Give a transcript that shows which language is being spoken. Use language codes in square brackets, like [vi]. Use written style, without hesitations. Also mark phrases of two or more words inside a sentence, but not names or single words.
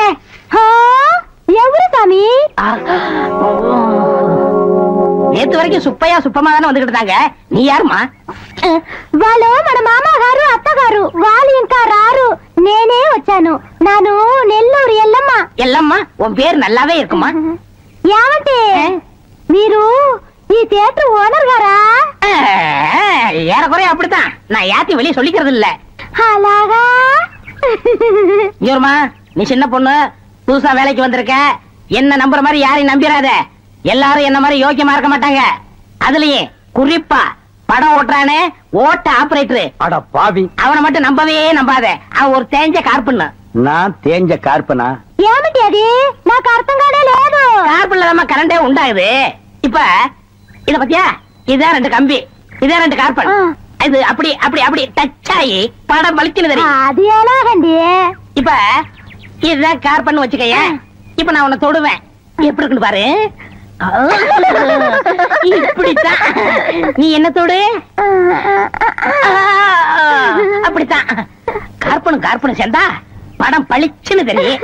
[te] ఎవరు సామి? [ta] நேத்து வரைக்கும் சுப்பையா சுப்பமா தானே வந்துகிட்டு இருந்தாங்க. நீ யாருமா? [te] వాళ్ళు మన మామగారు అత్తగారు వాళ్ళు ఇంకా రారు, నేనే వచ్చాను. నాను నెల్లూరు ఎల్లమ్మ. [ta] ఎల్లమ్మ உன் பேர் நல்லாவே இருக்குமா? [te] ఏమంటే మీరు ఈ థియేటర్ ఓనర్ గారా? [ta] ஏறக்குறைய அப்படித்தான். நான் யாத்தையும் வெளியே சொல்லிக்கிறது இல்ல. [te] అలాగా? [ta] ஜோர்மா, நீ சின்ன பொண்ணு, புதுசா வேலைக்கு வந்திருக்க. என்ன நம்புற மாதிரி யாரையும் நம்பிராத. எல்லாரும் என்ன மாதிரி யோக்கியமா இருக்க மாட்டாங்க. அதுலயும் குறிப்பா படம் ஓட்டுறானே ஓட்ட ஆபரேட்டர், அட பாவி, அவனை மட்டும் நம்பவே நம்பாத. அவன் ஒரு தேஞ்ச கார்பன். நான் தேஞ்ச கார்பனா? [te] ఏమిటి అది? నాకు అర్థం కానే లేదు. [ta] கார்பன்ல தான் கரண்டே உண்டாகுது. இப்ப இத பத்தியா, இதான் 2 கம்பி, இதான் 2 கார்பன். இது அப்படி அப்படி அப்படி டச் ஆகி படம் வலிக்குது. [te] అది ఎలాగండి? [ta] இப்ப இதுதான் கார்பன் வச்சுக்கைய. இப்ப நான் உன்னை தொடுவேன், எப்படி இருக்குன்னு பாரு. இப்படித்தான் நீ என்ன தொடு, அப்படித்தான். கார்பனும் கார்பனும் சேர்ந்தா படம் பளிச்சுன்னு தெரியும்.